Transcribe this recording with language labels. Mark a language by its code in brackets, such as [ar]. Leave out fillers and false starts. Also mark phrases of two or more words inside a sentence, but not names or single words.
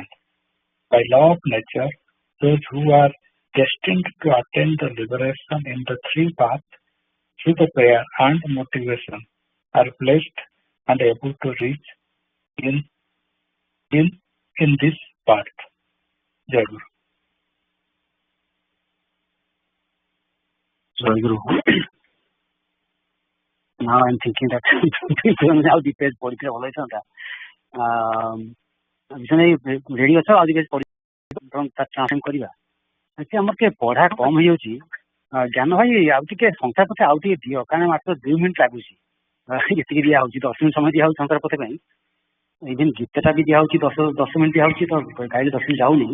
[en] By law of nature, those who are destined to attain the liberation in the three paths through the prayer and motivation are blessed and able to reach in this path. [hi] Jai Guru. Jai Guru. [en] Now I'm thinking that now the page [or] ପଢ଼ିଥିଲେ ଭଲ ହେଇଥାନ୍ତା. ରେଡି ଅଛ ଆଉ ଟିକେ ଟ୍ରାନ୍ସଲେଟ୍ କରିବା. ଆମର ଟିକେ ପଢା କମ ହେଇଯାଉଛି. ଜ୍ଞାନ ଭାଇ ଆଉ ଟିକେ ସଂଖ୍ୟା ପଛେ ଆଉ ଟିକେ ଦିଅ, କାରଣ ମାତ୍ର 2 ମିନିଟ୍ ଲାଗୁଛି. ଏତିକି ଦିଆ ହଉଛି, 10 ମିନିଟ୍ ସମୟ ଦିଆ ହଉଛି ସଂଖ୍ୟା ପଥ ପାଇଁ. ଇଭେନ୍ ଗୀତଟା ବି ଦିଆ ହଉଛି 10 ମିନିଟ୍ ଦିଆ ହଉଛି, ତ ଗାଇଡ୍ 10 ମିନିଟ୍ ଯାଉନି.